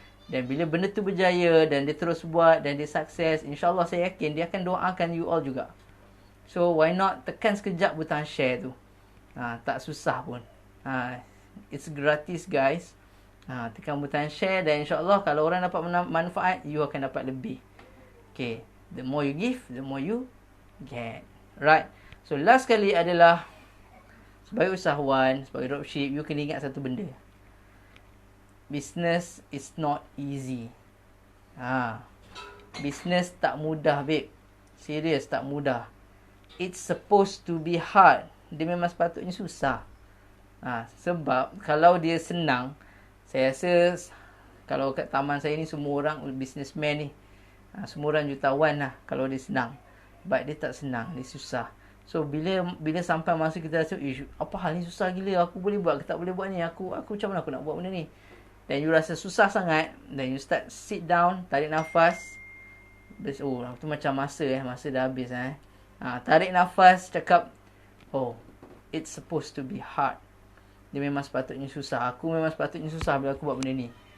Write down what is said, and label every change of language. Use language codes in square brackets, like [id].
[ms] Dan bila benda tu berjaya dan dia terus buat dan dia sukses, insyaAllah saya yakin dia akan doakan [en] you all [ms] juga. [en] So why not [ms] tekan sekejap butang share tu. Tak susah pun. [en] It's gratis, guys. [ms] Tekan butang share dan insyaAllah kalau orang dapat manfaat, you akan dapat lebih. Okay. [en] The more you give, the more you get. Right? [ms] So last kali adalah, sebagai usahawan, sebagai dropship, you kena ingat satu benda. [en] Business is not easy. [ms] Business tak mudah, babe. Serius, tak mudah. [en] It's supposed to be hard. [ms] Dia memang sepatutnya susah. Sebab kalau dia senang, saya rasa kalau kat taman saya ni semua orang businessman ni, semua orang jutawan lah kalau dia senang. But dia tak senang, dia susah. So bila sampai masa kita rasa, apa hal ni susah gila, aku boleh buat ke tak boleh buat ni, aku macam mana aku nak buat benda ni. Dan you rasa susah sangat, [en] then you start sit down, [ms] tarik nafas. Tu macam masa dah habis. Tarik nafas, cakap, [en] it's supposed to be hard. [ms] Dia memang sepatutnya susah. Aku memang sepatutnya susah bila aku buat benda ni.